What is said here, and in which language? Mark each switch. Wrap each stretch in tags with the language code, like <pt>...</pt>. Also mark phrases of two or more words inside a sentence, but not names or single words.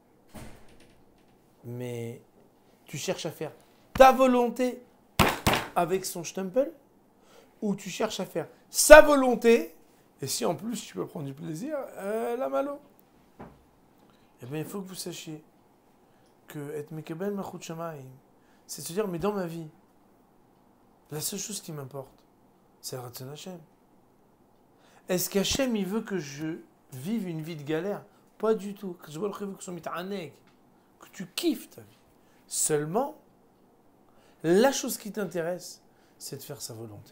<fr>Mais tu cherches à faire ta volonté avec son stempel, ou tu cherches à faire sa volonté, et si en plus tu peux prendre du plaisir, la malo. Eh bien, il faut que vous sachiez que et</fr> <he>מקבל מלכות שמים,</he> <fr>c'est se dire, mais dans ma vie, la seule chose qui m'importe, c'est le</fr> <he>רצון השם.</he> <fr>Est-ce qu'Hachem, il veut que je vive une vie de galère? Pas du tout. Que tu kiffes ta vie. Seulement, la chose qui t'intéresse, c'est de faire sa volonté.</fr>